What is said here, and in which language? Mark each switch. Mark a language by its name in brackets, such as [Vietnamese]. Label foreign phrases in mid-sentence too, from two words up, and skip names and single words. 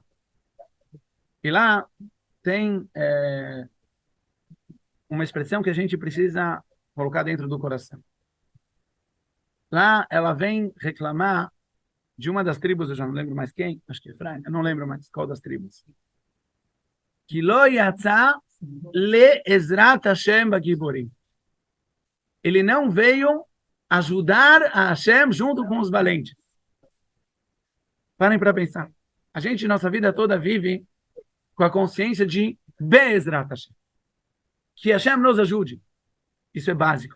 [Portuguese] E lá tem uma expressão que a gente precisa colocar dentro do coração. Lá ela vem reclamar de uma das tribos, eu já não lembro mais quem, acho que é Efraim, eu não lembro mais qual das tribos. Que [Hebrew] לא יצא לעזרת השם בגיבורים. [Portuguese] Ele não veio ajudar a Hashem junto com os valentes. Parem para pensar. A gente, nossa vida toda, vive com a consciência de [Hebrew] בעזרת השם. [Portuguese] Que Hashem nos ajude. Isso é básico.